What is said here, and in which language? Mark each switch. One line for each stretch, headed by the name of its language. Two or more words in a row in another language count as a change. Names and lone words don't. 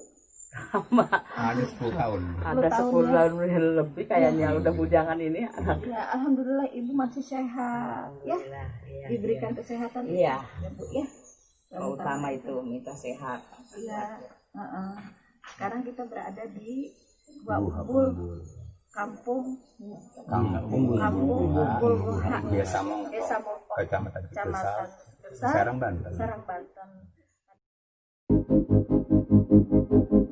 Indonesian: Ada 10 tahun. Ada 10 tahun lebih kayaknya udah bujangan ini. Ya alhamdulillah Ibu masih sehat ya. Diberikan kesehatan Iya. ya Bu ya. Yang utama itu minta sehat. Iya. Sekarang kita berada di Buabul, kampung Bubul Buha, Desa Mongko, Desa Mongko, Kecamatan Kecamatan Besar, Serang, Banten. Serang Banten.